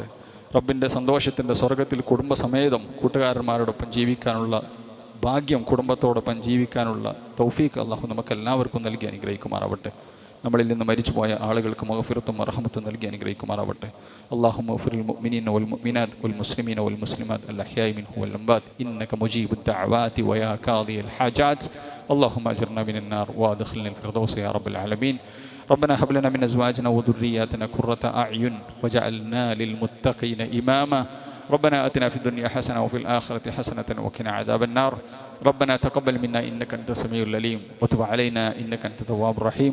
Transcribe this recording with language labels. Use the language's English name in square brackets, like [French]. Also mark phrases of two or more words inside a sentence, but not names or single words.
[Malayalam] റബ്ബിൻ്റെ സന്തോഷത്തിൻ്റെ സ്വർഗത്തിൽ കുടുംബസമേതം കൂട്ടുകാരന്മാരോടൊപ്പം ജീവിക്കാനുള്ള ഭാഗ്യം, കുടുംബത്തോടൊപ്പം ജീവിക്കാനുള്ള തൗഫീഖ് അള്ളാഹു നമുക്കെല്ലാവർക്കും നൽകി അനുഗ്രഹിക്കുമാറാവട്ടെ. നമ്മളിൽ നിന്ന് മരിച്ചുപോയ ആളുകൾക്ക് മഗ്ഫിറത്തും റഹ്മത്തും നൽകി അനുഗ്രഹിക്കുമാറാവട്ടെ. [Arabic] اللهم اغفر للمؤمنين والمؤمنات والمسلمين والمسلمات الأحياء منهم والأموات إنك مجيب الدعوات ويا قاضي الحاجات اللهم اجرنا من النار وادخلنا الفردوس يا رب العالمين. ربنا هب لنا من ازواجنا وذرياتنا قرة اعين واجعلنا للمتقين اماما. ربنا آتنا في الدنيا حسنة وفي الآخرة حسنة وقنا عذاب النار. ربنا تقبل منا إنك أنت السميع العليم وتب علينا إنك أنت التواب الرحيم.